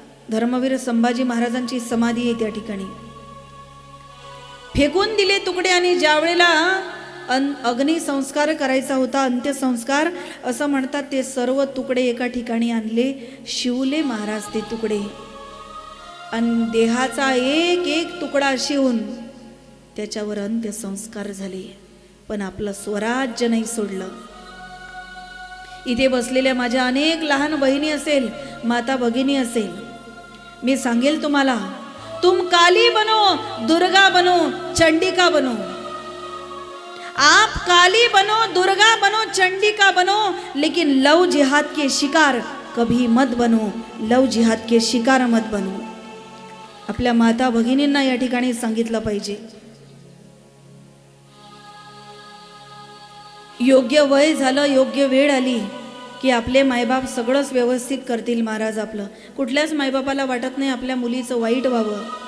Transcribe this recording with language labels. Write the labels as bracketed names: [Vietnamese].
[Marathi] धर्मवीर संभाजी महाराजांची समाधी आहे त्या ठिकाणी. फेकून दिले तुकडे आणि ज्या वेळेला अग्निसंस्कार करायचा होता, अंत्यसंस्कार असं म्हणतात, ते सर्व तुकडे एका ठिकाणी आणले, शिवले महाराज ते तुकडे आणि देहाचा एक एक तुकडा शिवून त्याच्यावर अंत्यसंस्कार झाले. पण आपलं स्वराज्य नाही सोडलं. इथे बसलेल्या माझ्या अनेक लहान बहिणी असेल, माता भगिनी असेल, मी सांगेल तुम्हाला, [Hindi] तुम काली बनो, दुर्गा बनो, चंडिका बनो. आप काली बनो, दुर्गा बनो, चंडिका बनो, लेकिन लव जिहाद के शिकार कभी मत बनो. लव जिहाद के शिकार मत बनो. [Marathi] आपल्या माता भगिनींना या ठिकाणी सांगितलं पाहिजे. योग्य वय झालं, योग्य वेळ आली की आपले मायबाप सगळंच व्यवस्थित करतील महाराज. आपलं कुठल्याच मायबापाला वाटत नाही आपल्या मुलीचं वाईट व्हावं.